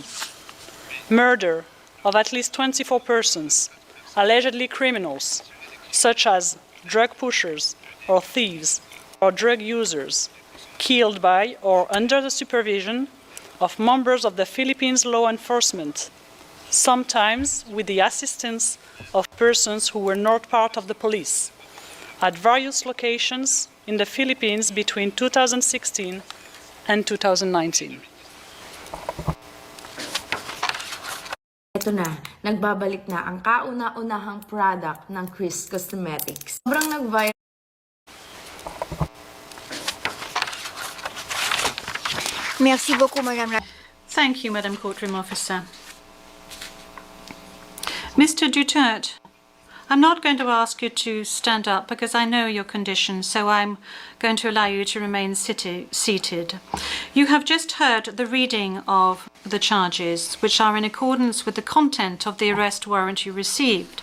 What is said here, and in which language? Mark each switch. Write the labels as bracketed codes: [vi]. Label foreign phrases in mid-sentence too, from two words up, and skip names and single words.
[en] Murder of at least 24 persons, allegedly criminals, such as drug pushers or thieves or drug users, killed by or under the supervision of members of the Philippines law enforcement, sometimes with the assistance of persons who were not part of the police, at various locations in the Philippines between 2016 and 2019. [tl] Ito na, nagbabalik na ang kauna-unahang product ng Chris Cosmetics. Sobrang nag-viral. [fr] Merci beaucoup, Madame la... [en] Thank you, Madam Courtroom Officer. Mr. Duterte, I'm not going to ask you to stand up because I know your condition, so I'm going to allow you to remain seated. You have just heard the reading of the charges, which are in accordance with the content of the arrest warrant you received.